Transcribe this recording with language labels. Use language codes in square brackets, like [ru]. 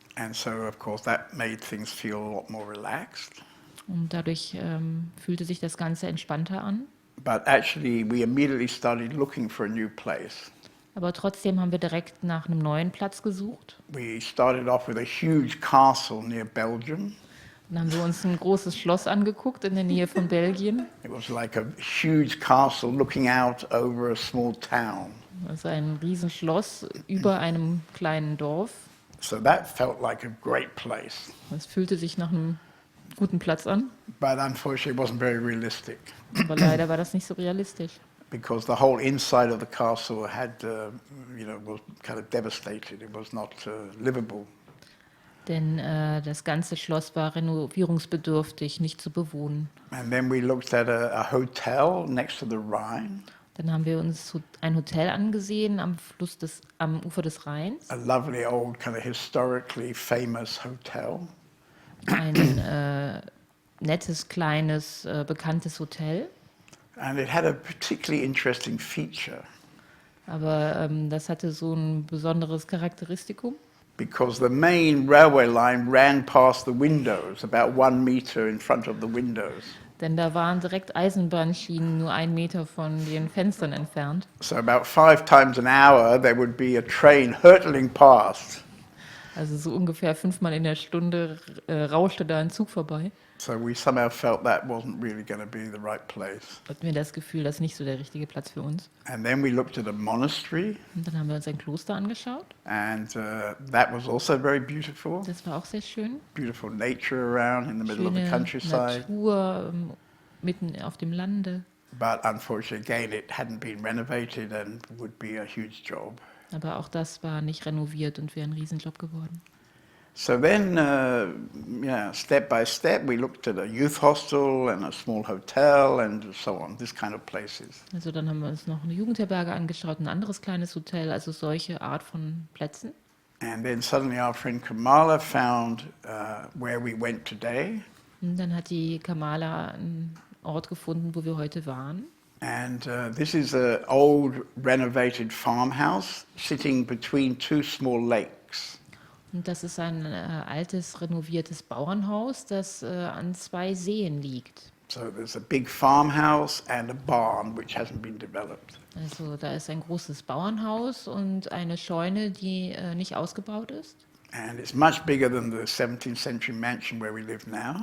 [en] And so, of course, that made things feel a lot more relaxed. [de] Und dadurch fühlte sich das Ganze entspannter an. [en] But actually, we immediately started looking for a new place. [de] Aber trotzdem haben wir direkt nach einem neuen Platz gesucht. [en] We started off with a huge castle near Belgium. [de] Dann haben wir uns ein großes Schloss angeguckt in der Nähe von Belgien. [en] It was like a huge castle looking out over a small town. [de] Das ist ein Riesenschloss über einem kleinen Dorf. [en] So that felt like a great place. [de] Es fühlte sich nach einem guten Platz an, [en] But unfortunately, it wasn't very realistic [de] aber leider war das nicht so realistisch. [en] because the whole inside of the castle was kind of devastated. It was not livable. [de] Denn das ganze Schloss war renovierungsbedürftig, nicht zu bewohnen. [en] And then we looked at a hotel next to the Rhine, [de] Dann haben wir uns ein Hotel angesehen am Ufer des Rheins. [en] a lovely old kind of historically famous hotel. [de] Ein nettes, kleines, bekanntes Hotel. [en] And it had a particularly interesting feature [de] Aber das hatte so ein besonderes Charakteristikum. [en] because the main railway line ran past the windows, about 1 meter in front of the windows. [de] Denn da waren direkt Eisenbahnschienen nur 1 Meter von den Fenstern entfernt. [en] So about 5 times an hour, there would be a train hurtling past. [de] Also so ungefähr 5-mal in der Stunde rauschte da ein Zug vorbei. [en] So we somehow felt that wasn't really going to be the right place. [de] Hatten wir das Gefühl, das ist nicht so der richtige Platz für uns. [en] And then we looked at a monastery, [de] Und dann haben wir uns ein Kloster angeschaut. [en] and that was also very beautiful. [de] Das war auch sehr schön. [en] Beautiful nature around in the middle of the [de] Schöne [en] countryside. [de] Natur mitten auf dem Lande. [en] But unfortunately, again, it hadn't been renovated and would be a huge job. [de] Aber auch das war nicht renoviert und wäre ein Riesenjob geworden. [en] So then, step by step, we looked at a youth hostel and a small hotel and so on, this kind of places. [de] Also dann haben wir uns noch eine Jugendherberge angeschaut, ein anderes kleines Hotel, also solche Art von Plätzen. [en] And then suddenly our friend Kamala found where we went today. [de] Und dann hat die Kamala einen Ort gefunden, wo wir heute waren. [en] And this is an old renovated farmhouse sitting between 2 small lakes. [de] Und das ist ein altes, renoviertes Bauernhaus, das an 2 Seen liegt. [en] So there's a big farmhouse and a barn which hasn't been developed. [de] Also da ist ein großes Bauernhaus und eine Scheune, die nicht ausgebaut ist. [en] And it's much bigger than the 17th century mansion where we live now.